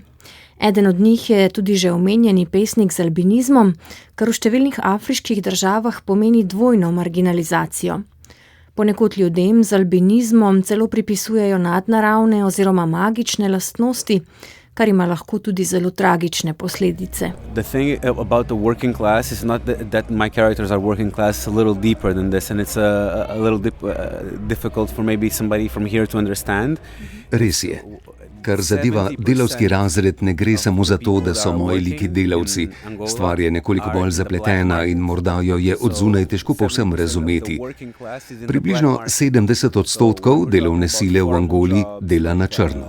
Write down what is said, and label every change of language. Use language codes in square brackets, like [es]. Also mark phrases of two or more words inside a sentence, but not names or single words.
[sl] Eden od njih je tudi že omenjeni pesnik z albinizmom, kar v številnih afriških državah pomeni dvojno marginalizacijo. Ponekod ljudem z albinizmom celo pripisujejo nadnaravne oziroma magične lastnosti, kar ima lahko tudi zelo tragične posledice. [en] The thing about the working class is not that my characters are working class, a little deeper than this, and it's a little difficult for maybe somebody from here to understand. [sl] Res je. Kar zadeva delavski razred, ne gre samo za to, da so moji liki delavci. Stvar je nekoliko bolj zapletena in morda jo je od zunaj težko povsem razumeti. Približno 70% delovne sile v Angoli dela na črno.